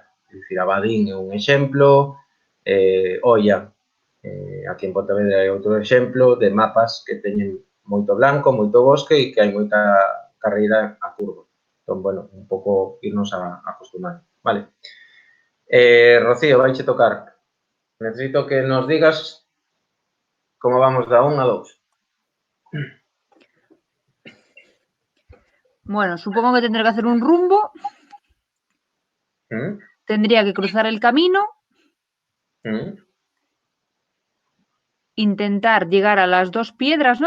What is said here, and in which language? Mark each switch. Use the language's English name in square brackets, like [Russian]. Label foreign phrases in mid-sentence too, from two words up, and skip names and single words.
[Galician] É dicir, Abadín é un exemplo, Oia, aquí en Pontevedra é outro exemplo de mapas que teñen moito blanco, moito bosque e que hai moita carreira a curva. Entón, bueno, un pouco irnos acostumando. Vale. Rocío, vaiche tocar. Necesito que nos digas como vamos da 1 a 2. [Spanish] Bueno, supongo que tendré que hacer un rumbo. Tendría que cruzar el camino. Intentar llegar a las 2 piedras, ¿no?